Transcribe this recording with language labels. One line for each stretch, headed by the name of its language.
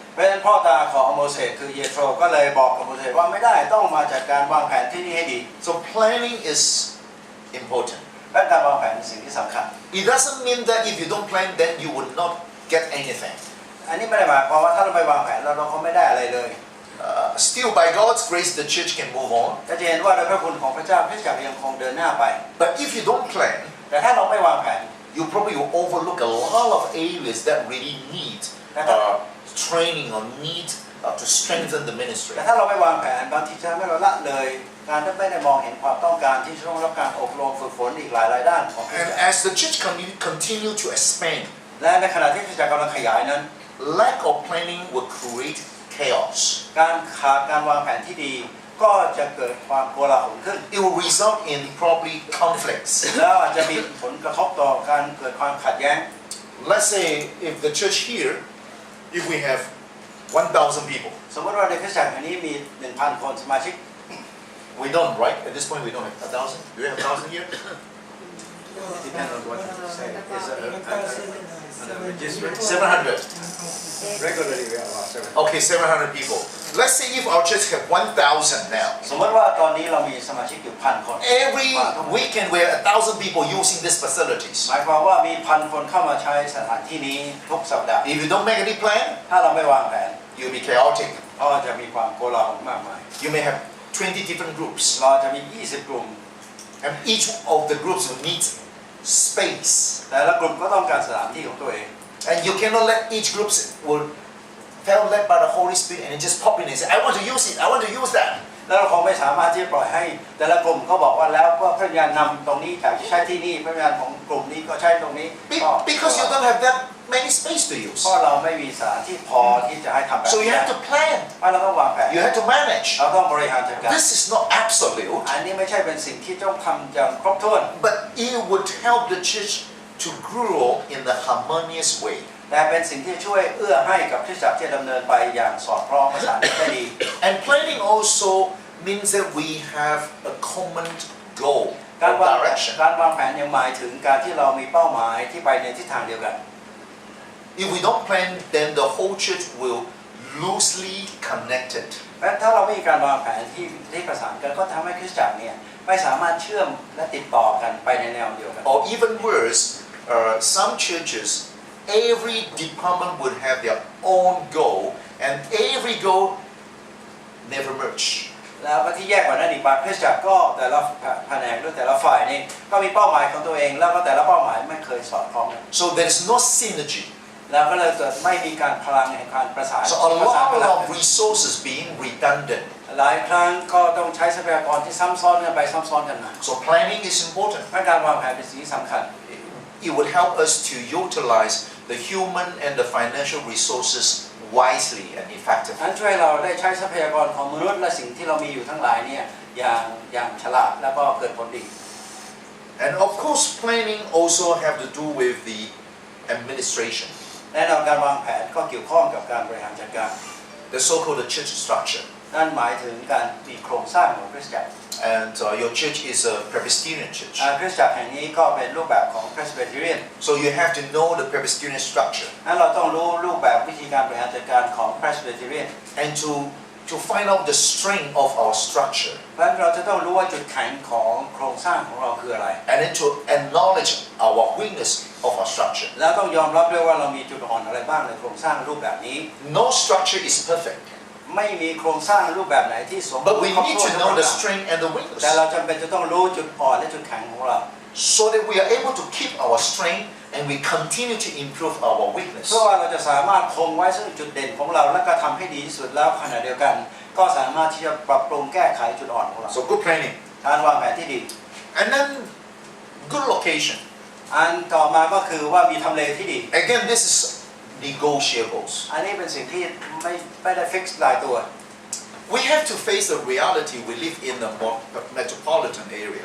Thai: ำเพราะฉะนั้นพ่อตาของโมเสสคือเยโทรก็เลยบอกกับโมเสสว่าไม่ได้ต้องมาจัดการวางแผนที่นี่ให้ดี
English: So planning is important.
Thai: และการวางแผนเป็นสิ่งที่สำคัญ
English: It doesn't mean that if you don't plan, then you will not get anything.
Thai: อันนี้ไม่ได้หมายความว่าถ้าเราไม่วางแผนเราคงไม่ได้อะไรเลย
English: Still, by God's grace, the church can move on.
Thai: จะเห็นว่าโดยพระคุณของพระเจ้าคริสตจักรยังคงเดินหน้าไป
English: But if you don't plan,
Thai: แต่ถ้าเราไม่วางแผน
English: you probably will overlook a lot of areas that really need training or need to strengthen the ministry.
Thai: แต่ถ้าเราไม่วางแผนบางทีจะไม่เราละเลยการที่ไม่ได้มองเห็นความต้องการที่จะต้องรับการอบรมฝึกฝนอีกหลายด้านของคริสต
English: And
Thai: จักร
English: as the church continue to expand,
Thai: และในขณะที่คริสตจักรกำลังขยายนั้น
English: lack of planning will create chaos.
Thai: การขาดการวางแผนที่ดีก็จะเกิดความโกลาหลขึ้น
English: It will result in probably conflicts.
Thai: แล้วอาจจะมีผลกระทบต่อการเกิดความขัดแย้ง
English: Let's say if the church here, if we have 1,000 people,
Thai: สมมติว่าในคริสตจักรแห่งนี้มี 1,000 คนสมาชิก
English: we don't, right? At this point, we don't have 1,000. Do we have 1,000 here? depends on what you say is a registry 700. regularly we have about 700 Okay, 700 people. Let's say if our church have 1,000 now.
Thai: สมมติว่าตอนนี้เรามีสมาชิกอยู่ 1,000 คน
English: Every weekend we have 1,000 people using these facilities.
Thai: หมายความว่ามี 1,000 คนเข้ามาใช้สถานที่นี้ทุกสัปดาห์
English: If you don't make any plan,
Thai: ถ้าเราไม่วางแผน
English: you'll be chaotic.
Thai: ก็จะมีความโกลาหลมากมาย
English: You may have 20 different groups,
Thai: เราจะมี 20 กลุ่ม
English: and each of the groups will need space.
Thai: แต่ละกลุ่มก็ต้องการสถานที่ของตัวเอง
English: And you cannot let each group will felt led by the Holy Spirit and it just pop in and say, I want to use it, I want to use that.
Thai: แล้วเราคงไม่สามารถที่จะปล่อยให้แต่ละกลุ่มก็บอกว่าแล้วว่าพระวิญญาณนำตรงนี้อยากจะใช้ที่นี่พระวิญญาณของกลุ่มนี้ก็ใช้ตรงนี้
English: Because you don't have that many space to use.
Thai: เพราะเราไม่มีสถานที่พอที่จะให้ทำแบบ
English: So
Thai: นี้
English: you have to plan.
Thai: เราต้องวางแผน
English: You have to manage.
Thai: เราต้องบริหารจัดการ
English: This is not absolute,
Thai: อันนี้ไม่ใช่เป็นสิ่งที่ต้องทำอย่างครบถ้วน
English: but it would help the church to grow in the harmonious way.
Thai: แต่เป็นสิ่งที่ช่วยเอื้อให้กับคริสตจักรที่ดำเนินไปอย่างสอดคล้องประสานได้ดี
English: And planning also means that we have a common goal
Thai: การ
English: or
Thai: วาง
English: direction.
Thai: แผนยังหมายถึงการที่เรามีเป้าหมายที่ไปในทิศทางเดียวกัน
English: If we don't plan, then the whole church will loosely connected.
Thai: และถ้าเราไม่มีการวางแผนที่ประสานกันก็ทำให้คริสตจักรเนี่ยไม่สามารถเชื่อมและติดต่อกันไปในแนวเดียวกัน
English: Or even worse, some churches, every department would have their own goal, and every goal never merge.
Thai: แล้วก็ที่แยกกว่านั้นอีกบางคริสตจักรก็แต่ละแผนกหรือแต่ละฝ่ายนี่ก็มีเป้าหมายของตัวเองแล้วก็แต่ละเป้าหมายไม่เคยสอดคล้องกัน
English: So there is no synergy.
Thai: แล้วก็เลยเกิดไม่มีการพลังแห่งการประสาน
English: So a lot of resources being redundant.
Thai: หลายครั้งก็ต้องใช้ทรัพยากรที่ซ้ำซ้อนกันไปซ้ำซ้อนกันมา
English: So planning is important.
Thai: การวางแผนเป็นสิ่งที่สำคัญ
English: It would help us to utilize the human and the financial resources wisely and effectively.
Thai: นั้นช่วยเราได้ใช้ทรัพยากรของมนุษย์และสิ่งที่เรามีอยู่ทั้งหลายเนี่ยอย่างฉลาดแล้วก็เกิดผลดี
English: And of course, planning also have to do with the administration.
Thai: แน่นอนการวางแผนก็เกี่ยวข้องกับการบริหารจัดการ
English: The so-called church structure.
Thai: นั่นหมายถึงการมีโครงสร้างของคริสตจักร
English: and your church is a Presbyterian church.
Thai: คริสตจักรแห่งนี้ก็เป็นรูปแบบของ Presbyterian
English: So you have to know the Presbyterian structure.
Thai: นั้นเราต้องรู้รูปแบบวิธีการบริหารจัดการของ Presbyterian
English: And to find out the strength of our structure.
Thai: เพราะฉะนั้นเราจะต้องรู้ว่าจุดแข็งของโครงสร้างของเราคืออะไร
English: And then to acknowledge our weakness of our structure.
Thai: แล้วต้องยอมรับด้วยว่าเรามีจุดอ่อนอะไรบ้างในโครงสร้างรูปแบบนี้
English: No structure is perfect.
Thai: ไม่มีโครงสร้างรูปแบบไหนที่สมบูร
English: But
Thai: ณ์
English: we
Thai: ครบ
English: need
Thai: ถ้วน
English: to
Thai: ทุก
English: know
Thai: อ
English: the
Thai: ย่าง
English: strength and the weakness.
Thai: แต่เราจำเป็นจะต้องรู้จุดอ่อนและจุดแข็งของเรา
English: So that we are able to keep our strength and we continue to improve our weakness.
Thai: เพื่อว่าเราจะสามารถคงไว้ซึ่งจุดเด่นของเราและก็ทำให้ดีที่สุดแล้วขณะเดียวกัน ก็สามารถที่จะปรับปรุงแก้ไขจุดอ่อนของเรา
English: So good planning.
Thai: การวางแผนที่ดี
English: And then good location.
Thai: อันต่อมาก็คือว่ามีทำเลที่ดี
English: Again, this is negotiables.
Thai: อันนี้เป็นสิ่งที่ไม่ได้ฟิกซ์รายตัว
English: We have to face the reality we live in the metropolitan area.